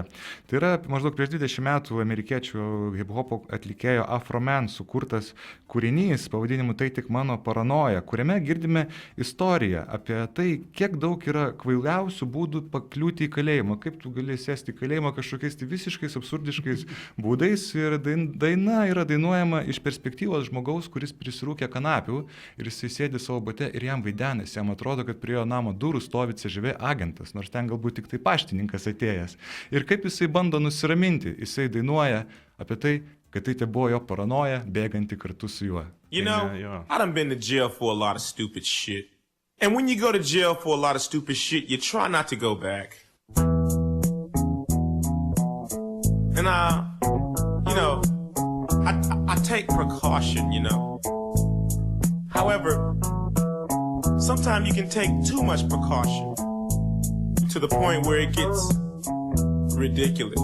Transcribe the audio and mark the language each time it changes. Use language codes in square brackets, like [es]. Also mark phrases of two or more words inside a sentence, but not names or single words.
[lt] Tai yra maždaug prieš 20 metų amerikiečių hip-hopo atlikėjo Afroman sukurtas kūrinys pavadinimu Tai tik mano paranoja, kuriame girdime istoriją apie tai, kiek daug yra kvailiausių būdų pakliūti į kalėjimą, kaip tu gali sėsti į kalėjimą kažkokiais visiškais absurdiškais būdais ir daina yra dainuojama iš perspektyvos žmogaus, kuris prisirūkė kanapių ir jisai sėdi savo bate ir jam vaidenasi, jam atrodo, kad prie jo namo durų stovi CŽV agentas, nors ten galbūt tik tai paštininkas atėjęs. Ir kaip jisai bando nusiraminti, jisai dainuoja apie tai, kad tai buvo jo paranoja, bėganti kartu su juo. [en] You know, I done been to jail for a lot of stupid shit. And when you go to jail for a lot of stupid shit, you try not to go back. And I take precaution, However, sometimes you can take too much precaution to the point where it gets ridiculous.